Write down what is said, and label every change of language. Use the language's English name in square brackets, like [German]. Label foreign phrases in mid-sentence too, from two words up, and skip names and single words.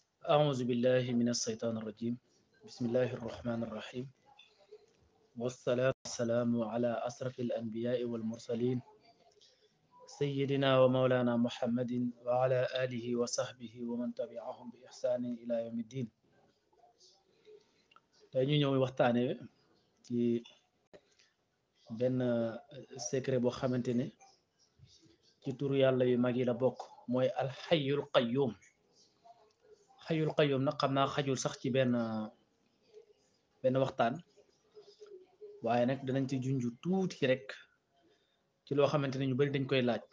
[Arabic] أعوذ بالله من الشيطان الرجيم. بسم الله الرحمن الرحيم. والصلاة والسلام على أشرف الأنبياء والمرسلين سيدنا ومولانا محمد وعلى آله وصحبه ومن تبعهم بإحسان إلى يوم الدين. [Wolof] tey ñu ñëw waxtaane ci benn secret boo xamante ne ci turu yàlla yu mag yi la bokk mooy [Arabic] الحي القيوم. الحي القيوم [Wolof] nag xam naa xajul sax ci benn waxtaan, waaye nag danañ ci junju tuuti rek ci loo xamante ne ñu bari dañ koy laaj.